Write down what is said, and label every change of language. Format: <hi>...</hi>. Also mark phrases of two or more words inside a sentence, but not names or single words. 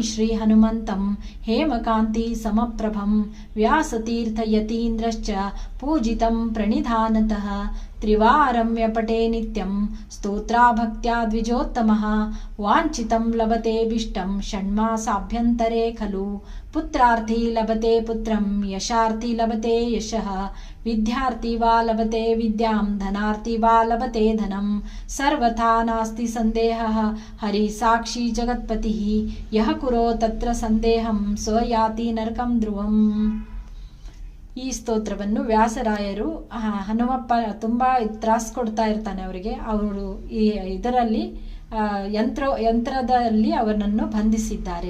<sa>श्री हनुमन्तं हेमकान्ति समप्रभं व्यासतीर्थ यतीन्द्रश्च पूजितं प्रणिधानतः त्रिवारं व्यपटे नित्यं स्तोत्राभक्त्या द्विजोत्तमः वाञ्छितं लभतेभिष्टं षण्मासाभ्यन्तरे खलु पुत्रार्थि लभते पुत्रं यशार्थि लभते यशः विद्यार्थि वा लभते विद्यां धनार्थि वा लभते धनं सर्वथा नास्ति सन्देहः हरि साक्षि जगत्पतिः यः कुरो तत्र सन्देहं स्वयाति नरकं ध्रुवं.</sa> <kn>ಈ ಸ್ತೋತ್ರವನ್ನು ವ್ಯಾಸರಾಯರು ಹನುಮಪ್ಪ ತುಂಬ ತ್ರಾಸು ಕೊಡ್ತಾ ಇರ್ತಾನೆ ಅವರಿಗೆ. ಅವರು ಇದರಲ್ಲಿ ಯಂತ್ರದಲ್ಲಿ ಅವನನ್ನು ಬಂಧಿಸಿದ್ದಾರೆ.</kn>